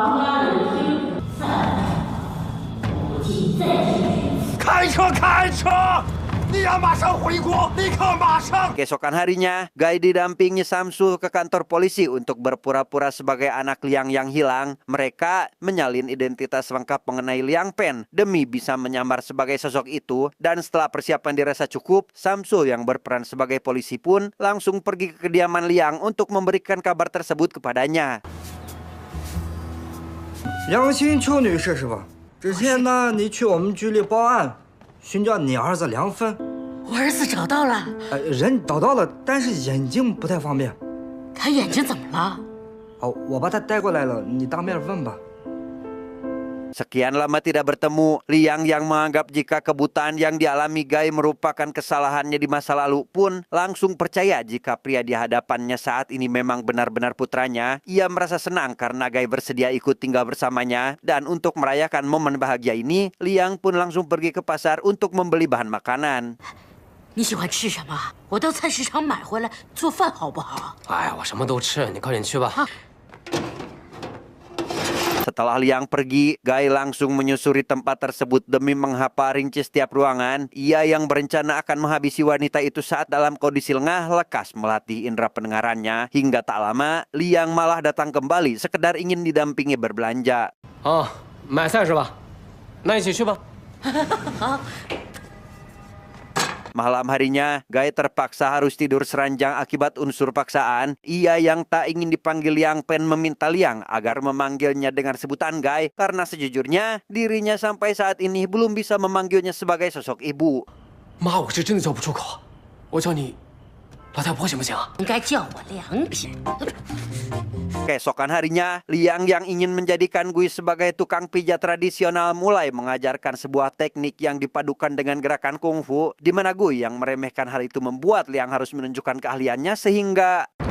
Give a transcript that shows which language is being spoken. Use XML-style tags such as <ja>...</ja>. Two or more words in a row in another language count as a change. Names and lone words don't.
<id>Keesokan harinya, Gai didampingi Samsul ke kantor polisi untuk berpura-pura sebagai anak Liang yang hilang. Mereka menyalin identitas lengkap mengenai Liang Pen demi bisa menyamar sebagai sosok itu. Dan setelah persiapan dirasa cukup, Samsul yang berperan sebagai polisi pun langsung pergi ke kediaman Liang untuk memberikan kabar tersebut kepadanya.</id> <zh>梁新秋女士是吧？之前呢，你去我们局里报案，寻找你儿子梁芬。我儿子找到了，人找到了，但是眼睛不太方便。他眼睛怎么了？好，我把他带过来了，你当面问吧。</zh> <id>Sekian lama tidak bertemu, Liang yang menganggap jika kebutaan yang dialami Gai merupakan kesalahannya di masa lalu pun langsung percaya jika pria di hadapannya saat ini memang benar-benar putranya. Ia merasa senang karena Gai bersedia ikut tinggal bersamanya. Dan untuk merayakan momen bahagia ini, Liang pun langsung pergi ke pasar untuk membeli bahan makanan.</id> <zh>你喜欢吃什么？我到菜市场买回来做饭好不好？哎，我什么都吃，你快点去吧。</zh> <id>Setelah Liang pergi, Gai langsung menyusuri tempat tersebut demi menghafal rinci setiap ruangan. Ia yang berencana akan menghabisi wanita itu saat dalam kondisi lengah lekas melatih indera pendengarannya. Hingga tak lama, Liang malah datang kembali sekedar ingin didampingi berbelanja.</id> <zh>哦，买菜是吧？那一起去吧。</zh> <id>Malam harinya, Gai terpaksa harus tidur seranjang akibat unsur paksaan. Ia yang tak ingin dipanggil Liang Pen meminta Liang agar memanggilnya dengan sebutan Gai. Karena sejujurnya, dirinya sampai saat ini belum bisa memanggilnya sebagai sosok ibu.</id> <zh>妈，我是真的叫不出口，我叫你老太婆行不行？应该叫我良品。</zh> <id>Keesokan harinya, Liang yang ingin menjadikan Gui sebagai tukang pijat tradisional mulai mengajarkan sebuah teknik yang dipadukan dengan gerakan kungfu, di mana Gui yang meremehkan hal itu membuat Liang harus menunjukkan keahliannya sehingga...</id>